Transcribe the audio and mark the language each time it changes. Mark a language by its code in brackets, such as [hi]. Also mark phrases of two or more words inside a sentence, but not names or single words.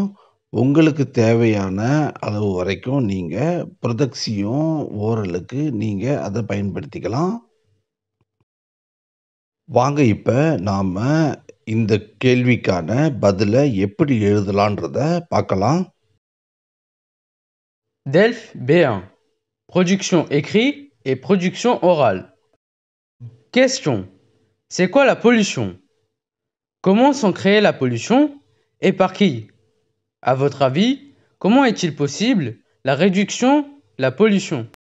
[ta] உங்களுக்கு தேவையான அளவு வரைக்கும் நீங்கள் [fr] production orale [ta] நீங்கள் அதை பயன்படுத்திக்கலாம். வாங்க இப்போ நாம் இந்த கேள்விக்கான பதிலை எப்படி எழுதலான்றத பார்க்கலாம். [fr] DELF B1. Production écrite et production orale. Question. C'est quoi la pollution? Comment sont créées la pollution et par qui? À votre avis, comment est-il possible la réduction, la pollution?